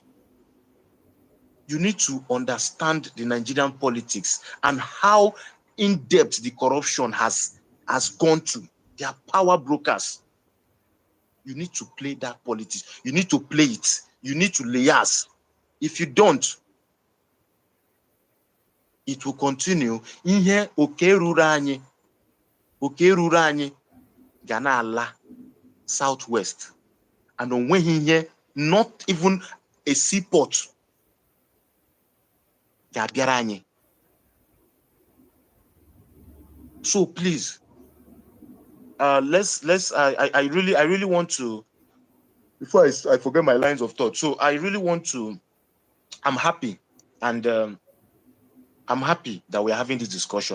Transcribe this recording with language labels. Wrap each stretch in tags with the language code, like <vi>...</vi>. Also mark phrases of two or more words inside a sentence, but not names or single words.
<en>You need to understand the Nigerian politics and how in-depth the corruption has gone to. They are power brokers. You need to play that politics. You need to play it. You need to liaise. If you don't, it will continue.</en> <ig>Ihe oke ruru anyị ga na-ala southwest, and onweghị ihe,</ig> <en>not even a seaport</en> <ig>ga-abịara anyị.</ig> <en>So please, I really want to, before I forget my lines of thought. So I really want to, I'm happy, and I'm happy that we're having this discussion.</en>